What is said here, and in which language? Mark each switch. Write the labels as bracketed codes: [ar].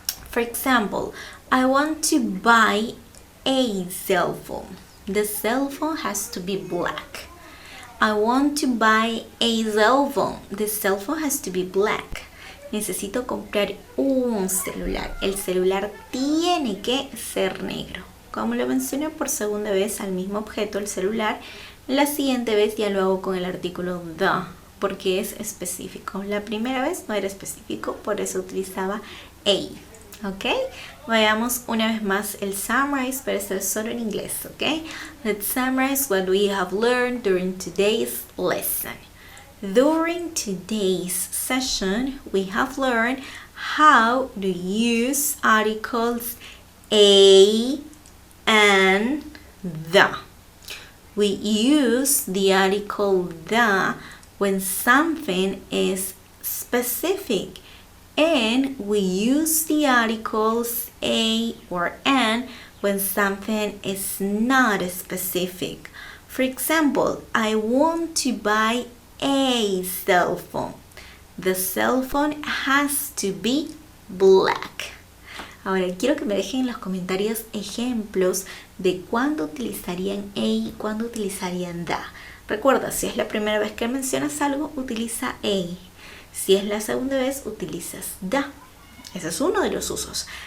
[en] For example, I want to buy a cell phone. The cell phone has to be black. I want to buy a cell phone. The cell phone has to be black. [es] Necesito comprar un celular. El celular tiene que ser negro. Como lo mencioné por segunda vez al mismo objeto, el celular, la siguiente vez ya lo hago con el artículo the, porque es específico. La primera vez no era específico, por eso utilizaba a. ¿Ok? Veamos una vez más el summarize, pero esto es solo en inglés. ¿Ok? [en] Let's summarize what we have learned during today's lesson. During today's session, we have learned how to use articles a and the. We use the article the when something is specific, and we use the articles a or an when something is not specific. For example, I want to buy a cell phone. The cell phone has to be black. [es] Ahora, quiero que me dejen en los comentarios ejemplos de cuándo utilizarían a y cuándo utilizarían da. Recuerda, si es la primera vez que mencionas algo, utiliza a. Si es la segunda vez, utilizas da. Ese es uno de los usos.